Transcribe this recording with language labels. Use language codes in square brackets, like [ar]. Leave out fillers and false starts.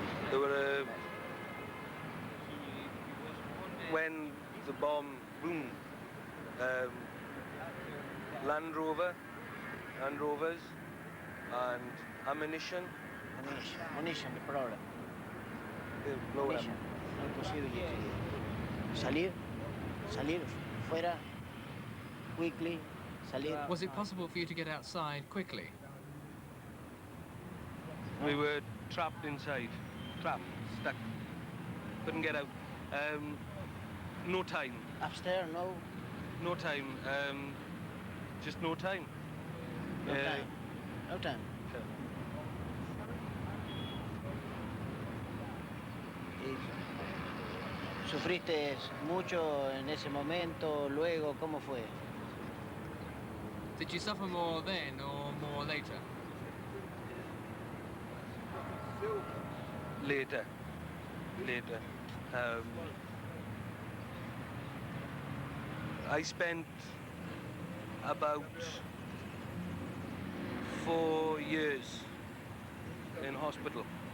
[en] There were when the bomb boomed, Land Rovers and ammunition. Munition, the problem. Blow up. Munition. [es] No es posible salir fuera, [en] quickly, [es] salir. [en] Was it possible for you to get outside quickly? We were trapped inside, stuck, couldn't get out. No time. Upstairs, no? No time, just no time. No time. No time. [es] ¿Sufriste mucho en ese momento? Luego, ¿cómo fue? [en] Did you suffer more then or more later? Later. I spent about 4 years in hospital.